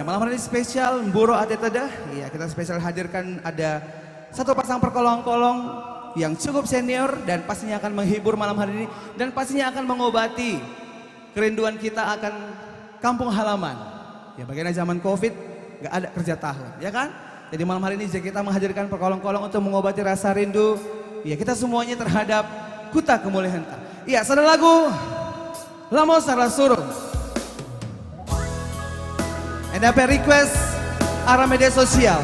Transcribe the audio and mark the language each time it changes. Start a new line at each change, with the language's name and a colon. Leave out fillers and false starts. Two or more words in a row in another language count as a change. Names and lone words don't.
Indonesian: Malam hari ini spesial
Batak Karo: Mburo Atetedah.
Indonesian: Iya, kita spesial hadirkan ada satu pasang perkolong-kolong yang cukup senior dan pastinya akan menghibur malam hari ini dan pastinya akan mengobati kerinduan kita akan kampung halaman. Ya, bagaimana zaman Covid gak ada kerja tahun, ya kan? Jadi malam hari ini kita menghadirkan perkolong-kolong untuk mengobati rasa rindu ya kita semuanya terhadap Kuta Kemuliaan.
Batak Karo: Iya, sada lagu Lamo Sarah Surung. NDP request arah
Indonesian: media sosial.